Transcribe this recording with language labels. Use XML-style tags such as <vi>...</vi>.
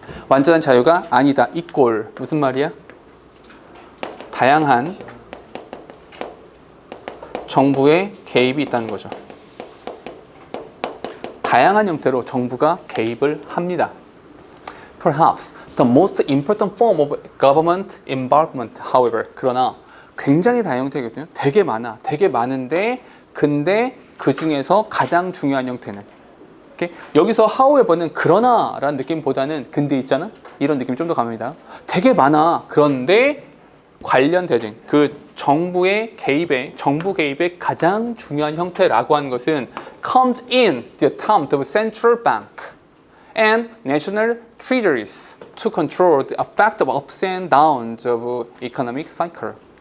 <ko>완전한 자유가 아니다. 이꼴 무슨 말이야? 다양한 정부의 개입이 있다는 거죠. 다양한 형태로 정부가 개입을 합니다.</ko> <en>Perhaps the most important form of government involvement, however,</en> <ko>그러나 굉장히 다양한 형태거든요. 되게 많아. 되게 많은데 근데 그 중에서 가장 중요한 형태는 이렇게 여기서 however는 그러나라는 느낌보다는 근데 있잖아? 이런 느낌이 좀 더 강합니다. 되게 많아. 그런데 관련되진 그 정부 개입의 가장 중요한 형태라고 하는 것은</ko> <en>comes in the attempt of central bank and national treasuries to control the effect of ups and downs of economic cycle.</en>